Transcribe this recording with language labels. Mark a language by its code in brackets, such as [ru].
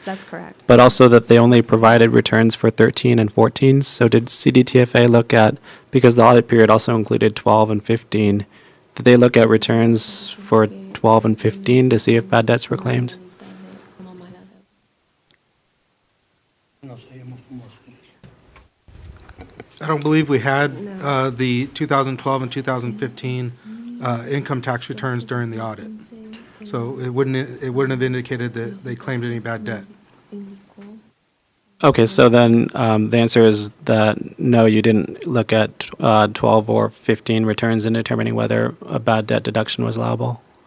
[en] That's correct. but also that they only provided returns for 13 and 14. So did CDTFA look at, because the audit period also included 12 and 15, did they look at returns for 12 and 15 to see if bad debts were claimed? [es] No sabíamos cómo hacer eso. [en] I don't believe we had the 2012 and 2015 income tax returns during the audit. So it wouldn't have indicated that they claimed any bad debt. Okay, so then the answer is that no, you didn't look at 12 or 15 returns in determining whether a bad debt deduction was allowable?